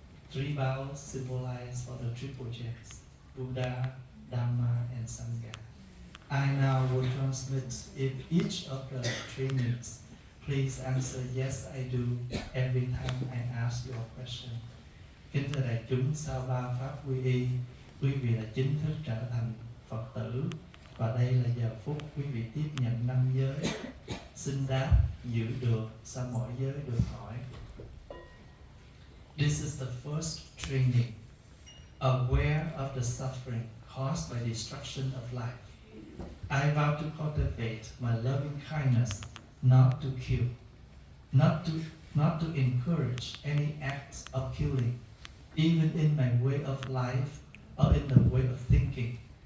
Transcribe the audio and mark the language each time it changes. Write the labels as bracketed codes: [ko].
[en] Three bows symbolize for the triple jets: Buddha, Dhamma, and Sangha. I now will transmit each of the trainings. Please answer yes, I do every time I ask you a question. [vi] Kính thưa đại chúng, sau ba pháp quy y, quý vị đã chính thức trở thành Phật tử, và đây là giờ phút quý vị tiếp nhận năm giới. Xin đáp giữ được sau mỗi giới được hỏi. [en] This is the first training. Aware of the suffering caused by destruction of life. I vow to cultivate my loving kindness, not to kill, not to encourage any acts of killing, even in my way of life or in the way of thinking.